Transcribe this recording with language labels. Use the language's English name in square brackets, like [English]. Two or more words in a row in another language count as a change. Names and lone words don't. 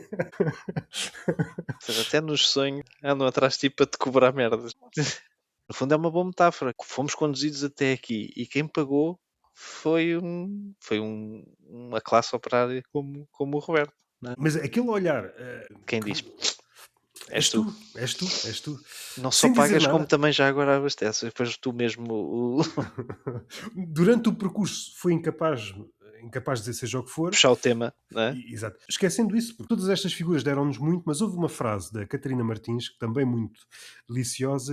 [Portuguese] Ou seja, até nos sonhos andam atrás de ti para te cobrar merdas. No fundo é uma boa metáfora. Fomos conduzidos até aqui e quem pagou uma classe operária como o Roberto. Não é? Mas aquele olhar, Quem diz, és és tu, tu. és tu, és tu. Não só Sem dizer pagas como nada. também já agora abasteces. Depois tu mesmo Durante o percurso foi incapaz de dizer seja o que for. puxar o tema, não é? Exato. Esquecendo isso, porque todas estas figuras deram-nos muito, mas houve uma frase da Catarina Martins, que também muito deliciosa.